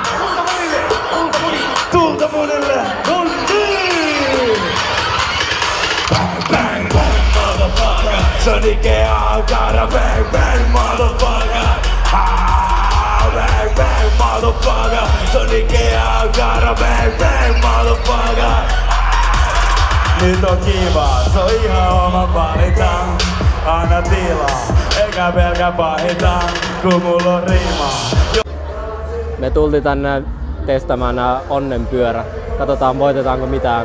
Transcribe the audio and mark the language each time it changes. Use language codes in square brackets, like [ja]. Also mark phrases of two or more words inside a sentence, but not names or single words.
[fi] Tulta monille! [en] Bang bang bang motherfucker! Se Nike Ankara bang bang motherfucker! Bang bang motherfucker! Se Nike Ankara bang bang motherfucker! [fi] Nyt on kiva, se on ihan oma valinta. Anna tilaa, eikä pelkä pahita, kun mulla on riimaa. Me tultiin tänne testaamaan nää onnenpyörä. Katsotaan voitetaanko mitään.